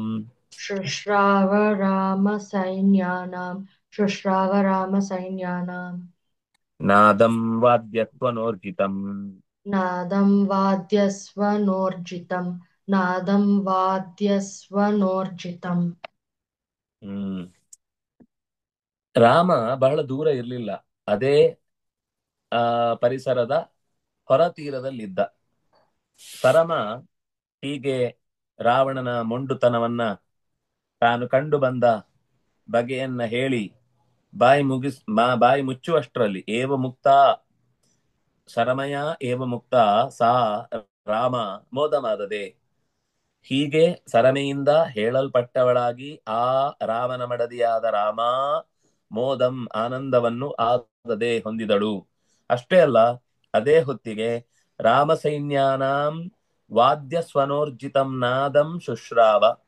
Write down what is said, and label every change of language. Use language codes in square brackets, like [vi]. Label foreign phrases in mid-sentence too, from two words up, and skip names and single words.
[sa] शुश्राव रामसैन्यानां, शुश्राव रामसैन्यानां, ನಾದಂ ವಾದ್ಯತ್ವನೋರ್ಜಿತಂ नादं वाद्यस्वनोर्जितं, नादं वाद्यस्वनोर्जितम्. [kn] ರಾಮ ಬಹಳ ದೂರ ಇರಲಿಲ್ಲ, ಅದೇ ಪರಿಸರದ ಹೊರ ತೀರದಲ್ಲಿದ್ದ. ಪರಮ ಹೀಗೆ ರಾವಣನ ಮೊಂಡುತನವನ್ನ ತಾನು ಕಂಡು ಬಂದ ಬಗೆಯನ್ನ ಹೇಳಿ ಬಾಯಿ ಮುಚ್ಚುವಷ್ಟರಲ್ಲಿ [sa] ಏವ ಮುಕ್ತ ಶರಮಯ ಏವ ಮುಕ್ತ ಸಾ ರಾಮ ಮೋದಮಾದದೆ, [kn] ಹೀಗೆ ಸರಮೆಯಿಂದ ಹೇಳಲ್ಪಟ್ಟವಳಾಗಿ ಆ ರಾಮನ ಮಡದಿಯಾದ ರಾಮ ಮೋದಂ ಆನಂದವನ್ನು ಆದದೆ ಹೊಂದಿದಳು. ಅಷ್ಟೇ ಅಲ್ಲ, ಅದೇ ಹೊತ್ತಿಗೆ [sa] ರಾಮ ಸೈನ್ಯಾನಾಂ ವಾದ್ಯ ಸ್ವನೋರ್ಜಿತಂ ನಾದಂ ಶುಶ್ರಾವ.